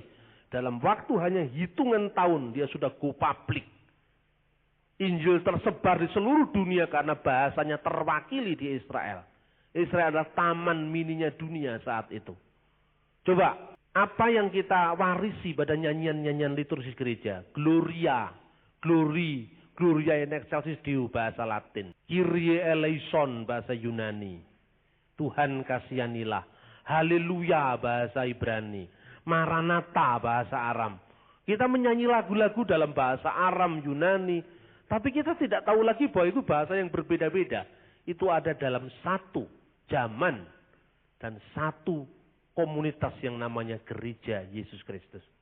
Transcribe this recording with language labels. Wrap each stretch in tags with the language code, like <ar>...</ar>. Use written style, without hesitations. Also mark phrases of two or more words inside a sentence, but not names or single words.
<id>Dalam waktu hanya hitungan tahun dia sudah</id> <en>go public.</en> <id>Injil tersebar di seluruh dunia karena bahasanya terwakili di Israel. Israel adalah taman mininya dunia saat itu. Coba. Apa yang kita warisi pada nyanyian-nyanyian liturgi gereja?</id> <la>Gloria, Glory, Gloria in excelsis Deo</la> <id>bahasa Latin.</id> <el>Κύριε ἐλέησον</el> <id>bahasa Yunani. Tuhan kasihanilah. Haleluya bahasa Ibrani. Maranatha bahasa Aram. Kita menyanyi lagu-lagu dalam bahasa Aram, Yunani. Tapi kita tidak tahu lagi bahwa itu bahasa yang berbeda-beda. Itu ada dalam satu zaman dan satu komunitas yang namanya gereja Yesus Kristus.</id>